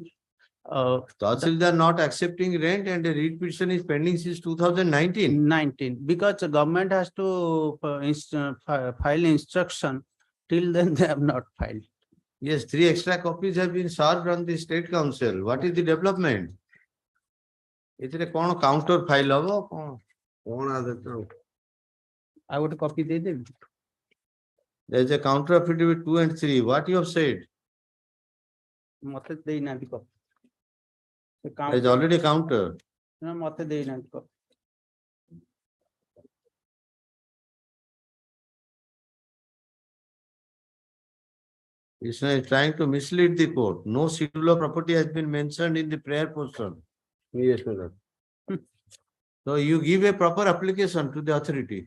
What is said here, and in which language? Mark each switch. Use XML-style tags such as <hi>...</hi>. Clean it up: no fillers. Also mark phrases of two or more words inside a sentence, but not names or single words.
<en>Tahsildar not accepting rent and the read petition is pending since 2019. 19, because the government has to file instruction. Till then, they have not filed. Yes, 3 extra copies have been served on the state council. What is the development?</en> <or>ଏଥିରେ କଣ</or> <en>counter file</en> <or>ହବ କଣ ଆଦେଶ?</or> <en>I would copy them. There is a counter affidavit 2 and 3. What you have said?</en> <or>ମତେ ଦେଇନାହାନ୍ତି copy. ସେ</or> <en>There is already counter.</en> <or>ନା ମତେ ଦେଇନାହାନ୍ତି copy.</or> <en>Krishna is trying to mislead the court. No schedule of property has been mentioned in the prayer portion. Yes, sir. So you give a proper application to the authority.</en>